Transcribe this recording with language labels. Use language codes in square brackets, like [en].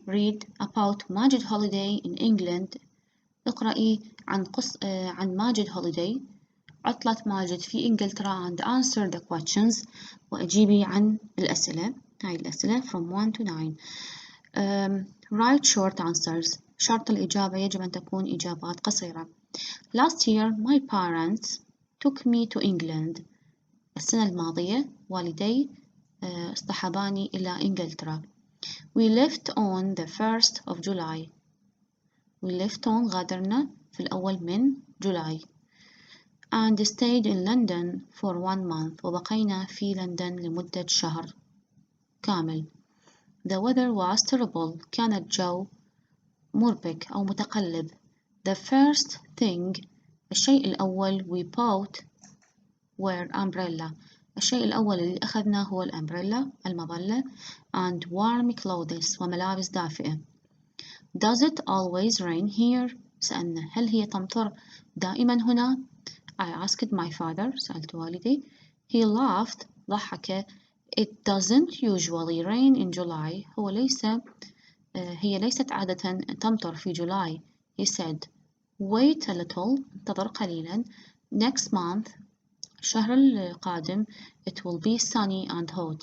[en] Read about Majid holiday in England. [ar] اقرأي عن ماجد holiday عطلة ماجد في إنجلترا [en] and answer the questions [ar] وأجيبي عن الأسئلة. هاي الأسئلة [en] from 1 to 9. Write short answers. [ar] شرط الإجابة يجب أن تكون إجابات قصيرة. [en] Last year my parents took me to England. [ar] السنة الماضية والدي اصطحباني إلى إنجلترا. [en] We left on the 1st of July. We left on [ar] غادرنا في الأول من جولاي. [en] And stayed in London for 1 month. [ar] وبقينا في لندن لمدة شهر كامل. [en] The weather was terrible. [ar] كان الجو مربك أو متقلب. [en] The first thing [ar] الشيء الأول [en] we bought were umbrella. [ar] الشيء الأول اللي أخذناه هو الأمبريلا المظلة [en] and warm clothes [ar] وملابس دافئة. [en] Does it always rain here? [ar] سألنا هل هي تمطر دائما هنا؟ [en] I asked my father. [ar] سألت والدي. [en] He laughed. [ar] ضحك. [en] It doesn't usually rain in July. [ar] هي ليست عادة تمطر في جولاي. [en] He said. Wait a little. [ar] انتظر قليلا. [en] Next month. [ar] الشهر القادم [en] it will be sunny and hot.